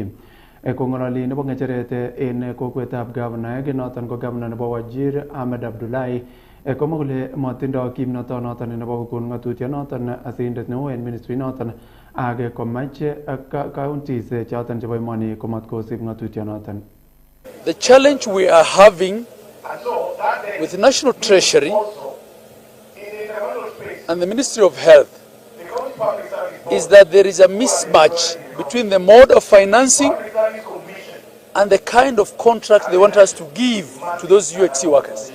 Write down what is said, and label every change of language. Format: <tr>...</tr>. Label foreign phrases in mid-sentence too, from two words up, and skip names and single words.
<kln>Kong'ololi nebo ng'echeret en kokwetab governor noton ko governor nebo Wajir Ahmed Abdullahi komwa kole matindo kimnoto noton nebo kokon ng'atutiet noton asirindet neo en ministry noton ak komache counties choton chebo emoni komatkosib ng'atutiet noton.</kln> <en>The challenge we are having with the National Treasury and the Ministry of Health is that there is a mismatch between the mode of financing and the kind of contract they want us to give to those UHC workers.</en>